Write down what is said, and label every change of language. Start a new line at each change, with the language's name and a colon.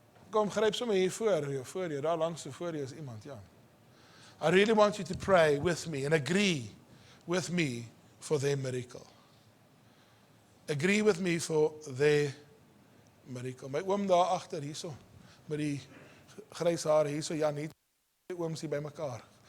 Afrikaans: Kom, gryp sommer hier voor jou, daar langs voor jou is iemand, ja.
English: I really want you to pray with me and agree with me for their miracle. Agree with me for their miracle.
Afrikaans: My oom daar agter, hierso, met die grys hare, hierso, Jan, hier, die ooms hier by mekaar.